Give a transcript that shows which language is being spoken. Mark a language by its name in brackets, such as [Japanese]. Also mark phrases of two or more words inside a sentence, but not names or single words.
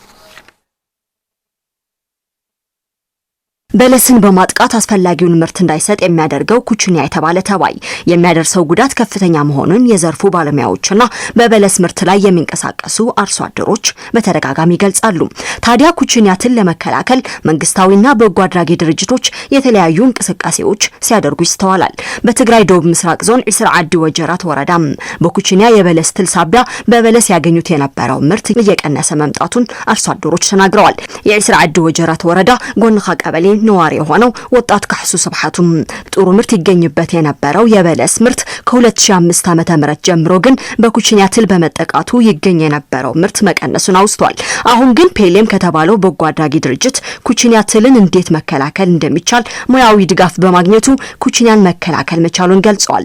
[Amharic] በለስን በማጥቃት አስፈላጊውን ምርት እንዳይሰጥ የሚያደርገው ኩችኒያ የተባለ ተባይ የሚያደርሰው ጉዳት ከፍተኛ መሆኑን የዘርፉ ባለሙያዎችና በበለስ ምርት ላይ የሚንቀሳቀሱ አርሶ አደሮች በተደጋጋሚ ይገልጻሉ። ታዲያ ኩችኒያትን ለመከላከል መንግስታዊና በጎ አድራጊ ድርጅቶች የተለያዩ እንቅስቃሴዎች ሲያደርጉ ይስተዋላል። በትግራይ ደቡብ ምስራቅ ዞን ዒስራ ዓዲ ወጀራት ወረዳ በኩችኒያ የበለስ ትል ሳቢያ በበለስ ያገኙት የነበረው ምርት እየቀነሰ መምጣቱን አርሶ አደሮች ተናግረዋል። የዒስራ ዓዲ ወጀራት ወረዳ ጎንኻ ቀበሌ ነዋሪ የሆነው ወጣት ካህሱ ስብሐቱም ጥሩ ምርት ይገኝበት የነበረው የበለስ ምርት ከ2005 ዓ.ም ጀምሮ ግን በኩችኒያ ትል በመጠቃቱ ይገኝ የነበረው ምርት መቀነሱን አውስቷል። አሁን ግን ፔሌም ከተባለው በጎ አድራጊ ድርጅት ኩችኒያ ትልን እንዴት መከላከል እንደሚቻል ሙያዊ ድጋፍ በማግኘቱ ኩችኒያን መከላከል መቻሉን ገልጿል።